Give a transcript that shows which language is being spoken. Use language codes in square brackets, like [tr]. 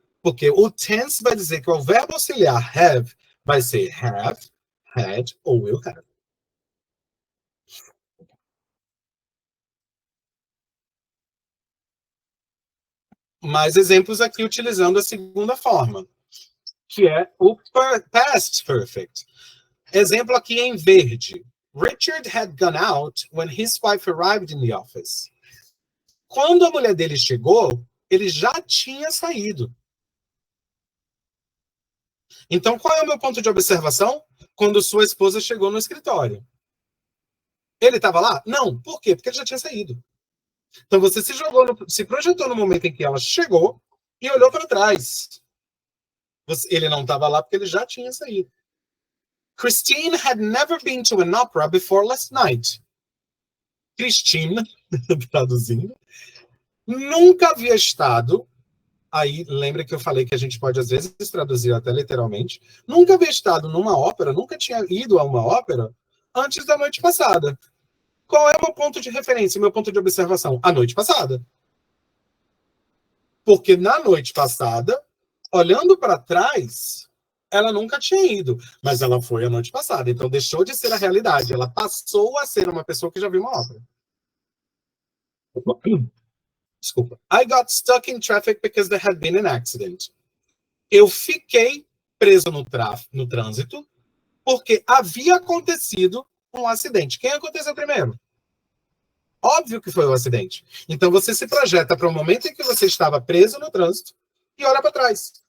[pt] Porque o tense vai dizer que o verbo auxiliar have vai ser have, had ou will have. Mais exemplos aqui utilizando a segunda forma, que é o past perfect. Exemplo aqui em verde. [en] Richard had gone out when his wife arrived in the office. [pt] Quando a mulher dele chegou, ele já tinha saído. Então, qual é o meu ponto de observação? Quando sua esposa chegou no escritório. Ele estava lá? Não. Por quê? Porque ele já tinha saído. Então, você se projetou no momento em que ela chegou e olhou para trás. Ele não estava lá porque ele já tinha saído. [en] Christine had never been to an opera before last night. [pt] Christine, traduzindo, nunca havia estado, aí lembra que eu falei que a gente pode às vezes traduzir até literalmente, nunca havia estado numa ópera, nunca tinha ido a uma ópera antes da noite passada. Qual é o meu ponto de referência, meu ponto de observação? A noite passada. Porque na noite passada, olhando para trás, ela nunca tinha ido, mas ela foi a noite passada, então deixou de ser a realidade, ela passou a ser uma pessoa que já viu uma obra. Desculpa. [en] I got stuck in traffic because there had been an accident. [pt] Eu fiquei preso no trânsito porque havia acontecido um acidente. Quem aconteceu primeiro? Óbvio que foi o acidente. Então você se projeta para o momento em que você estava preso no trânsito e olha para trás.